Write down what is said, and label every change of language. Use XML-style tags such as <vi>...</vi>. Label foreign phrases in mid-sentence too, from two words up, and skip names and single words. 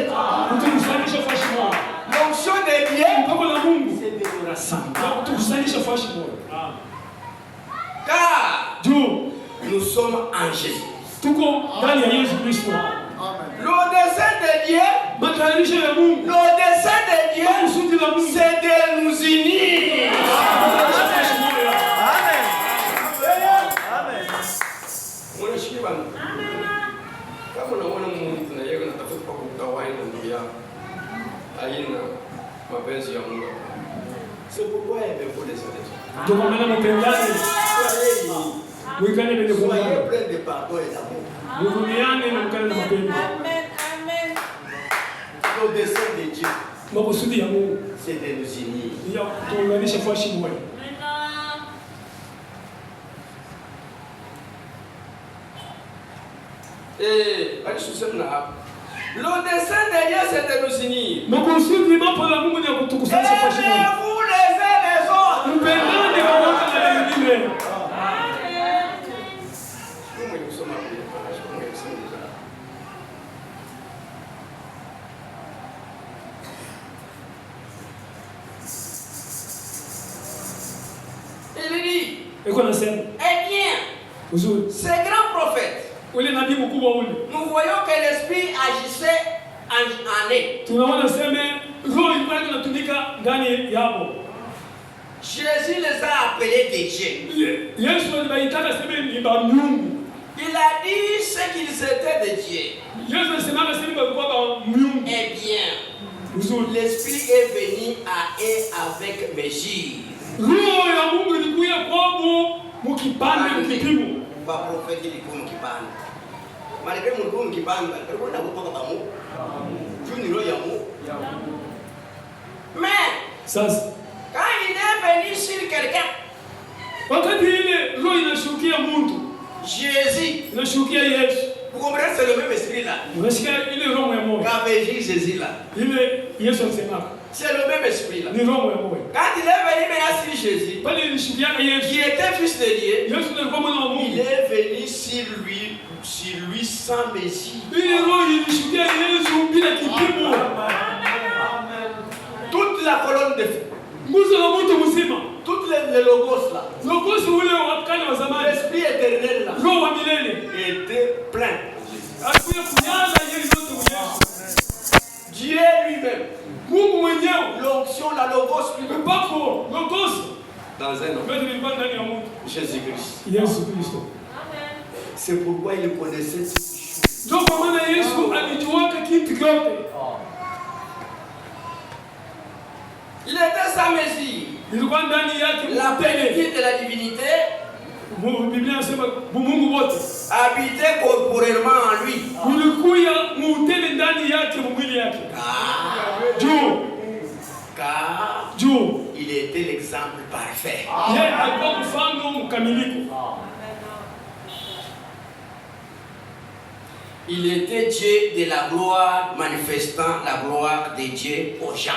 <fr>L'onction de Dieu, c'est de nous rassembler. Car nous sommes en Jésus. Le dessein de Dieu, c'est de nous unir. Amen.</fr> <sw>Kama unaona Mungu na yeye anatafuta kwa kutawanya ndugu yako. Haina mapenzi ya Mungu.</sw> <fr>C'est pourquoi il me faut des solutions.</fr> <sw>Ndio maana mpendane. Mwikane mbele kwa Mungu.</sw> <fr>Plein de pardon et d'amour.</fr> <sw>Mvumiliane na mkane na mapendo. Amen. Amen.</sw> <fr>Le dessein de Dieu,</fr> <sw>Makusudi ya Mungu</sw> <fr>c'est de nous unir.</fr> <sw>ya kuunganisha kwa shimo moja.</sw> <fr>Et le dessein de Dieu, c'est de nous unir.</fr> <sw>Makusudi mambo la Mungu ni ya kutukusanya kwa shimo moja.</sw> <fr>Aimez-vous les uns les autres.</fr> <sw>Mpendane pamoja na wengine.</sw> <fr>Il dit,</fr> <sw>Eko nasema,</sw> <fr>eh bien,</fr> <sw>uzuri.</sw> <fr>ces grands prophètes,</fr> <sw>Ule nabii mkubwa ule.</sw> <fr>nous voyons que l'esprit agissait en eux.</fr> <sw>Tunaona sema roho ilikuwa inatumika ndani yao.</sw> <fr>Jésus les a appelés des dieux.</fr> <sw>Yesu alibaitaka sema ni ba Mungu.</sw> <fr>Il a dit ce qu'ils étaient des dieux.</fr> <sw>Yesu alisema sema walikuwa ba Mungu.</sw> <fr>Eh bien,</fr> <sw>Uzuri.</sw> <fr>l'esprit est venu à eux avec mesure.</fr> <sw>Roho ya Mungu ilikuja kwao mkipande mkipimo. Ba prophète ilikuwa mkipande. Malgré mlikuwa mkipande, alikuwa na kutoka kwa Mungu. Juu ni roho ya Mungu.</sw> <fr>Mais</fr> <sw>Sasa</sw> <fr>quand il est venu sur quelqu'un,</fr> <sw>wakati ile roho inashukia mtu,</sw> <fr>Jésus,</fr> <sw>inashukia Yesu.</sw> <fr>vous comprenez, c'est le même esprit là.</fr> <sw>Unasikia ile roho ya Mungu.</sw> <fr>Qu'avait dit Jésus là.</fr> <sw>Ile Yesu alisema.</sw> <fr>C'est le même esprit là.</fr> <sw>Ni roho ya Mungu.</sw> <fr>Quand il est venu maintenant sur Jésus,</fr> <sw>Pale ilishukia Yesu.</sw> <fr>qui était fils de Dieu,</fr> <sw>Yesu alikuwa mwana wa</sw> <fr>il</fr> <sw>Mungu.</sw> <fr>est venu sur lui sans mesure.</fr> <sw>Ile roho ilishukia Yesu bila kipimo.</sw> <fr>Toute la colonne de feu,</fr> <sw>Nguzo la mtu mzima.</sw> <fr>toutes les logos là,</fr> <sw>Logos ule wa kale wa zamani.</sw> <fr>l'esprit éternel là,</fr> <sw>Roho wa milele.</sw> <fr>était plein.</fr> <sw>Alikuja kunyaza yeye yote Yesu.</sw> <fr>Dieu lui-même,</fr> <sw>Mungu mwenyewe.</sw> <fr>l'onction, la logos lui-même,</fr> <sw>Mpako logos.</sw> <fr>dans un homme,</fr> <sw>Mbele ilikuwa ndani ya Mungu.</sw> <fr>Jésus-Christ.</fr> <sw>Yesu Kristo.</sw> <fr>C'est pourquoi il connaissait toutes choses.</fr> <sw>Ndio kwa maana Yesu alijuaka kitu kyote.</sw> <fr>Il était sans mesure.</fr> <sw>Ilikuwa ndani yake</sw> <fr>La</fr> <sw>mtele.</sw> <fr>plénitude de la divinité</fr> <sw>Biblia inasema Mungu wote.</sw> <fr>habitait corporellement en lui.</fr> <sw>Ulikuya mutele ndani yake mwili yake.</sw> <fr>Car</fr> <sw>Juu.</sw> <fr>il était l'exemple parfait.</fr> <sw>Yeye alikuwa mfano mkamilifu.</sw> <fr>Il était Dieu de la gloire, manifestant la gloire de Dieu aux gens.</fr>